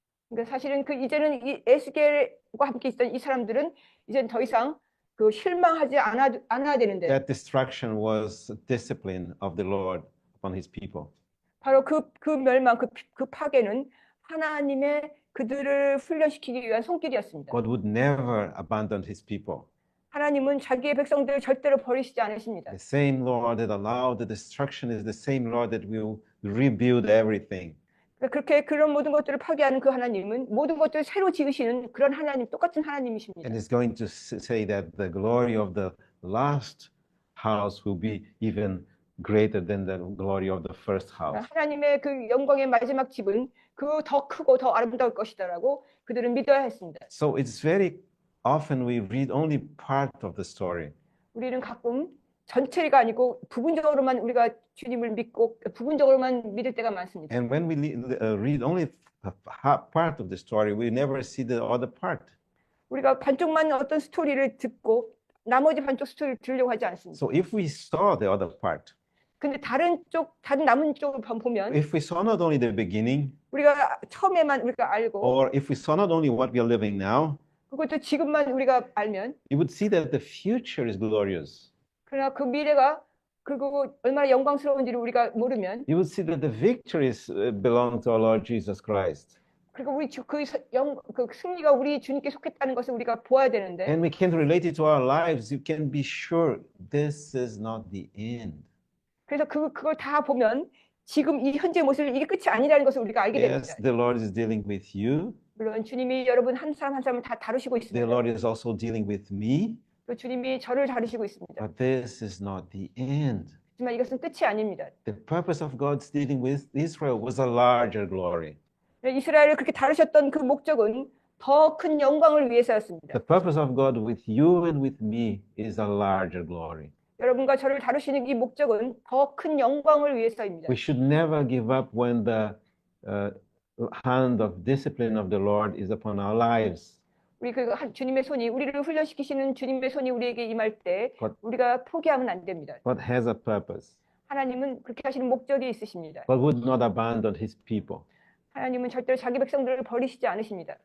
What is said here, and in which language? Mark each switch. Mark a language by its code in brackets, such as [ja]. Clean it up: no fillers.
[ko] 그러니까 사실은 그 이제는 이 에스겔과 함께 있던 이 사람들은 이제 더 이상 그 실망하지 않아야 되는데 [en] That destruction was discipline of the Lord upon his people. [ko] 바로 그 멸망, 그 파괴는 하나님의 그들을 훈련시키기 위한 손길이었습니다. [en] God would never abandon his people. [ko] 하나님은 자기의 백성들을 절대로 버리시지 않으십니다. [en] The same Lord that allowed the destruction is the same Lord that will rebuild everything. [ko] 그러니까 그렇게 그런 모든 것들을 파괴하는 그 하나님은 모든 것들을 새로 지으시는 그런 하나님, 똑같은 하나님이십니다. [en] And it's going to say that the glory of the last house will be even greater than the glory of the first house. [ko] 하나님의 그 영광의 마지막 집은 그 더 크고 더 아름다울 것이다라고 그들은 믿어야 했습니다. [en] So it's very often we read only part of the story. [ko] 우리는 가끔 전체가 아니고 부분적으로만 우리가 주님을 믿고 부분적으로만 믿을 때가 많습니다. [en] And when we read only part of the story, we never see the other part. [ko] 우리가 반쪽만 어떤 스토리를 듣고 나머지 반쪽 스토리를 들으려고 하지 않습니다. [en] So if we saw the other part, [ko] 근데 다른 남은 쪽을 보면 [en] if we saw not only the beginning, [ko] 우리가 처음에만 우리가 알고 [en] or if we saw not only what we are living now, [ko] 그것도 지금만 우리가 알면 [en] you would see that the future is glorious. [ko] 그러나 그 미래가 그리고 얼마나 영광스러운지를 우리가 모르면 [en] You would see that the victories belong to our Lord Jesus Christ. [ko] 그리고 우리 그 승리가 우리 주님께 속했다는 것을 우리가 보아야 되는데 [en] And we can relate it to our lives. You can be sure this is not the end. [ko] 그래서 그걸 다 보면 지금 이 현재 모습이 이게 끝이 아니라는 것을 우리가 알게 됩니다. [en] Yes, the Lord is dealing with you. [ko] 물론 주님이 여러분 한 사람 한 사람을 다 다루시고 [en] The [ko] 있습니다. [en] Lord is also dealing with me. [ko] 또 주님이 저를 다루시고 있습니다. [en] But this is not the end. [ko] 하지만 이것은 끝이 아닙니다. [en] The purpose of God's dealing with Israel was a larger glory. [ko] 이스라엘을 그렇게 다루셨던 그 목적은 더 큰 영광을 위해서였습니다. [en] The purpose of God with you and with me is a larger glory. [ko] 여러분과 저를 다루시는 이 목적은 더 큰 영광을 위해서입니다. [en] We should never give up when the hand of discipline of the Lord is upon our lives. [ko] 우리 주님의 손이 우리를 훈련시키시는 주님의 손이 우리에게 임할 때 [en] But- [ko] 우리가 포기하면 안 됩니다. [en] God has a purpose. [ko] 하나님은 그렇게 하시는 목적이 있으십니다. [en] God would not abandon his people. [ko] 하나님은 절대로 자기 백성들을 버리시지 않으십니다.